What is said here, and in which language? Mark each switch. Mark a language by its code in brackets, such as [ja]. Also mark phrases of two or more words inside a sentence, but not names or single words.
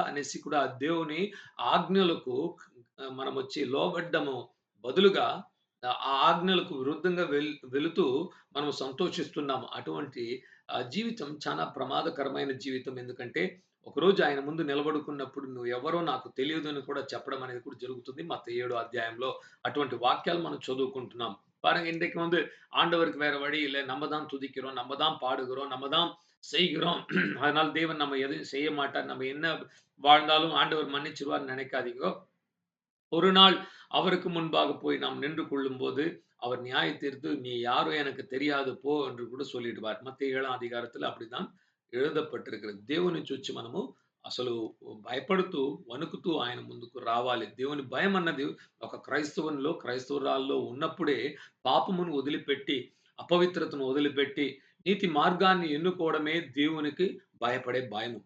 [te] అనేసి కూడా దేవుని ఆజ్ఞలకు మనమొచ్చి లోబడ్డము బదులుగా ఆ ఆజ్ఞలకు విరుద్ధంగా వెళుతూ మనం సంతోషిస్తున్నాము. అటువంటి జీవితం చాలా ప్రమాదకరమైన జీవితం. ఎందుకంటే ఒకరోజు ఆయన ముందు నిలబడుకున్నప్పుడు నువ్వెవరో నాకు తెలియదు అని కూడా చెప్పడం అనేది కూడా జరుగుతుంది. మత్తయి 7 అధ్యాయంలో అటువంటి వాక్యాలు మనం చదువుకుంటున్నాం. [ta] பாருங்க, இன்றைக்கு ஆண்டவருக்கு வேற வழி இல்ல. நம்ம தான் துதிக்கிறோம், நம்ம தான் பாடுகிறோம், நம்ம தான் செய்கிறோம். அதனால தேவன் நம்ம எதையும் செய்ய மாட்டார். நம்ம என்ன வாழ்ந்தாலும் ஆண்டவர் மன்னிச்சிருவார்ன்னு நினைக்காதீங்க. ஒரு நாள் அவருக்கு முன்பாக போய் நாம் நின்று கொள்ளும்போது, அவர் நியாய தீர்த்து, "நீ யாரோ எனக்கு தெரியாது పో" என்று కూడా சொல்லிடுவார். మత్తయి 7వ అధికారத்துல அப்படிதான் எழுதப்பட்டிருக்கிறது. [te] దేవుని చూచి మనము అసలు భయపడుతూ, వణుకుతూ ఆయన ముందుకు రావాలి. దేవుని భయం అన్నది ఒక క్రైస్తవురాల్లో ఉన్నప్పుడే పాపమును వదిలిపెట్టి, అపవిత్రతను వదిలిపెట్టి, నీతి మార్గాన్ని ఎన్నుకోవడమే దేవునికి భయపడే భయము.